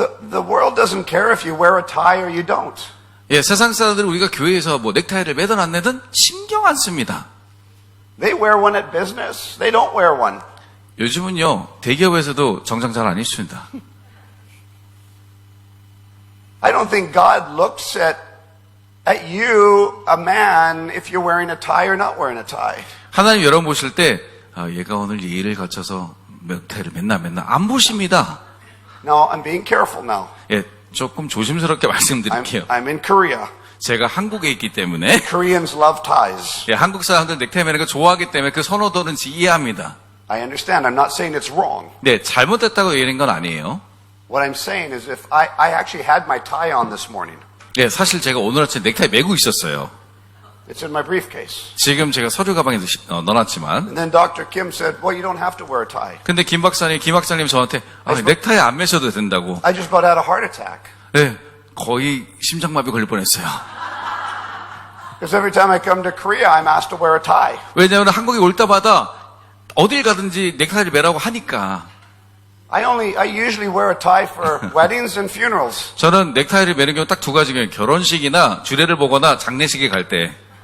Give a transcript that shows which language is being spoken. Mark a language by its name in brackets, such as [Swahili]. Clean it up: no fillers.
[English] The world doesn't care if you wear a tie or you don't. [Korean] 예, 세상 사람들은 우리가 교회에서 뭐 넥타이를 매든 안 매든 신경 안 씁니다. [English] They wear one at business. They don't wear one. [Korean] 요즘은요, 대기업에서도 정장 잘 안 입습니다. [English] I don't think God looks at you, a man, if you're wearing a tie or not wearing a tie. [Korean] 하나님 여러분 보실 때, 얘가 오늘 예의를 갖춰서 넥타이를 맨날 안 보십니다. [English] No, I'm being careful now. [Korean] 예, 조금 조심스럽게 말씀드릴게요. [English] I'm in Korea. [Korean] 제가 한국에 있기 때문에, [English] Koreans love ties. [Korean] 예, 한국 사람들 넥타이 매는 거 좋아하기 때문에 그 선호도는 이해합니다. [English] I understand. I'm not saying it's wrong. [Korean] 네, 잘못됐다고 얘기하는 건 아니에요. [English] What I'm saying is if I actually had my tie on this morning. [Korean] 네, 사실 제가 오늘 아침에 넥타이 매고 있었어요. [English] It's in my briefcase. [Korean] 지금 제가 서류 가방에 넣어놨지만. [English] And then Dr. Kim said, well, you don't have to wear a tie. [Korean] 근데 김 박사님 저한테 넥타이 안 매셔도 된다고. [English] I just about had a heart attack. [Korean] 네, 거의 심장마비 걸릴 뻔했어요. [English] Because every time I come to Korea, I'm asked to wear a tie. [Korean] 왜냐하면 한국에 올 때마다 어딜 가든지 넥타이를 매라고 하니까. [English] I usually wear a tie for weddings and funerals. [Korean] 저는 넥타이를 매는 경우 딱 두 가지예요. 결혼식이나 주례를 보거나 장례식에 갈 때.